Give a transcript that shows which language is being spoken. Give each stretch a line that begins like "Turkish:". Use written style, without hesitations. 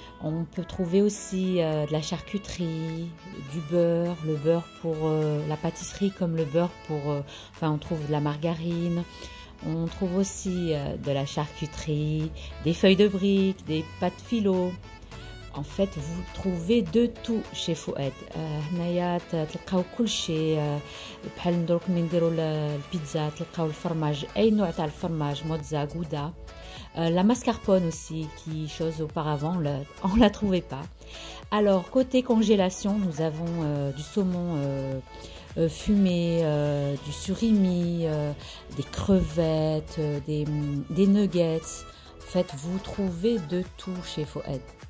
French: On peut trouver aussi de la charcuterie, du beurre, le beurre pour la pâtisserie comme le beurre pour... enfin, on trouve de la margarine. On trouve aussi de la charcuterie, des feuilles de briques, des pâtes philo. En fait, vous trouvez de tout chez Fouad.
Arabic: هنايا تلقاو كل شيء بحال دروك ملي نديرو البيتزا تلقاو الفرماج اي نوع تاع الفرماج موتزا غودا.
French: La mascarpone aussi, qui chose auparavant on la trouvait pas. Alors côté congélation, nous avons du saumon fumé, du surimi, des crevettes, des nuggets. En fait, vous trouvez de tout chez Fouad.